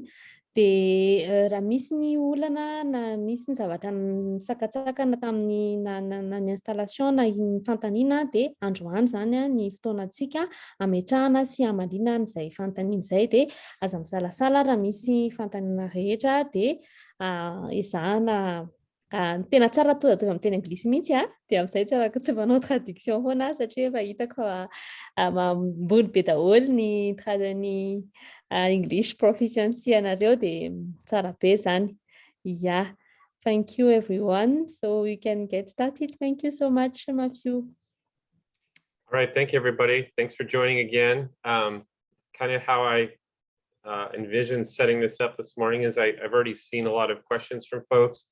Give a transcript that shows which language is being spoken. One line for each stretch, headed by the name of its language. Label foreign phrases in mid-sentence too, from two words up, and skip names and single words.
Malagasy: Dia raha misy ny olana na misy ny zavatra nisakatsakana tamin'ny na ny installation na ny fantaniana dia androany zany ny fotoanantsika ametrahana sy amalinana izay fantaniana izay dia aza misalasala raha misy fantaniana rehetra dia ezahana tena tsara to da amin'ny teny anglisy mihitsy dia amin'izay tsy afaka tsy manao traduction foana satria efa hitako mambony be daholo ny
English: English proficiency
Malagasy: anareo dia tsara be zany.
English: Yeah, thank you everyone. So we can get started. Thank you so much, Matthew. All right, thank you everybody. Thanks for joining again. Kind of how I envisioned setting this up this morning is I've already seen a lot of questions from folks.